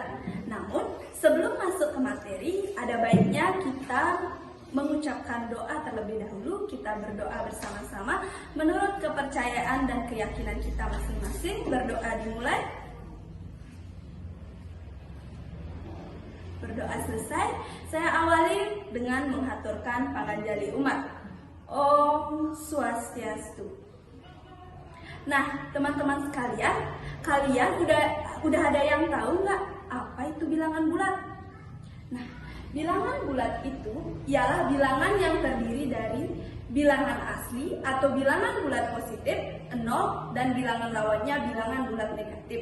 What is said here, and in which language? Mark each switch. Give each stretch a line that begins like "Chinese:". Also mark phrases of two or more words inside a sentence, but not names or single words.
Indonesian: Namun sebelum masuk ke materi, ada baiknya kita mengucapkan doa terlebih dahulu. Kita berdoa bersama-sama menurut kepercayaan dan keyakinan kita masing-masing. Berdoa dimulai. Berdoa selesai, saya awali dengan menghaturkan panganjali umat.
Sanskrit: ॐ स्वस्त्यस्तु.
Indonesian: Nah, teman-teman sekalian, kalian udah ada yang tahu nggak apa itu bilangan bulat? Nah, bilangan bulat itu ialah bilangan yang terdiri dari bilangan asli atau bilangan bulat positif, 0, dan bilangan lawannya bilangan bulat negatif.